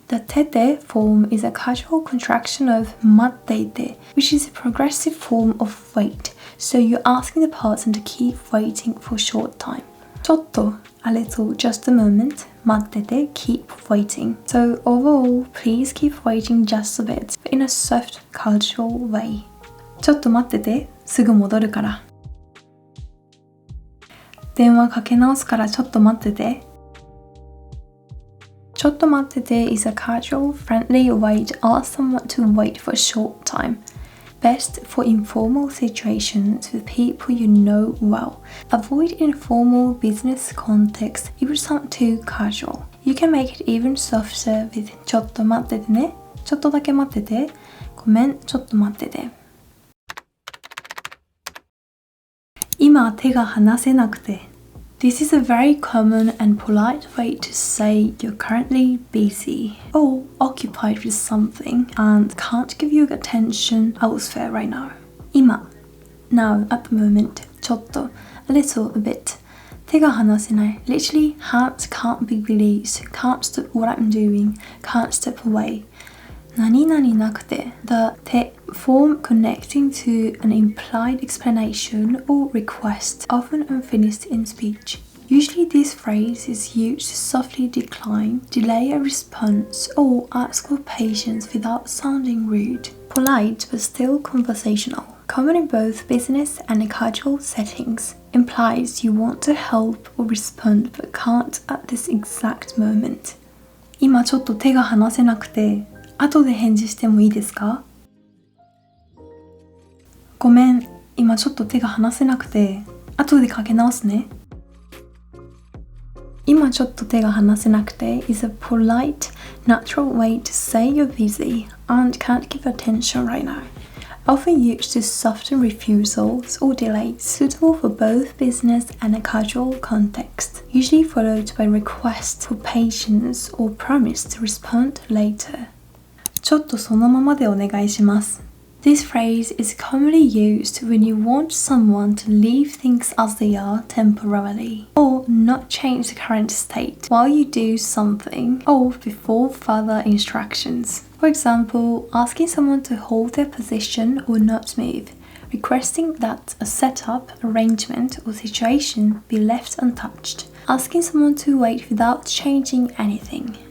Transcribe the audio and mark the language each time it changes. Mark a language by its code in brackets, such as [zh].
[en] The tete form is a casual contraction of matteite, which is a progressive form of wait, so you're asking the person to keep waiting for a short time. ちょっと a little, just a moment, 待ってて keep waiting. So overall, please keep waiting just a bit, but in a soft, casual way. [ja] ちょっと待ってて、すぐ戻るから。電話かけ直すからちょっと待ってて。 [en] ちょっと待ってて is a casual, friendly way to ask someone to wait for a short time. Best for informal situations with people you know well. Avoid informal business context, it would sound too casual. You can make it even softer with ちょっと待っててね。 [ja] ちょっとだけ待ってて。ごめん、ちょっと待ってて。今手が離せなくて。 [en] This is a very common and polite way to say you're currently busy or occupied with something and can't give your attention elsewhere right now. 今 now, at the moment, ちょっと a little, a bit 手が離せない literally hands can't be released, can't stop what I'm doing, can't step away. 何々なくて the 手 form connecting to an implied explanation or request, often unfinished in speech. Usually this phrase is used to softly decline, delay a response, or ask for patience without sounding rude. Polite but still conversational. Common in both business and casual settings. Implies you want to help or respond but can't at this exact moment. [ja] 今ちょっと手が離せなくて後で返事してもいいですか？ごめん、今ちょっと手が離せなくて、後でかけ直すね。 [en] 今ちょっと手が離せなくて is a polite, natural way to say you're busy and can't give attention right now. Often used to soften refusals or delays, suitable for both business and a casual context, usually followed by requests for patience or promise to respond later. [ja] ちょっとそのままでお願いします。 [en] This phrase is commonly used when you want someone to leave things as they are temporarily or not change the current state while you do something or before further instructions. For example, asking someone to hold their position or not move, requesting that a setup, arrangement or situation be left untouched, asking someone to wait without changing anything.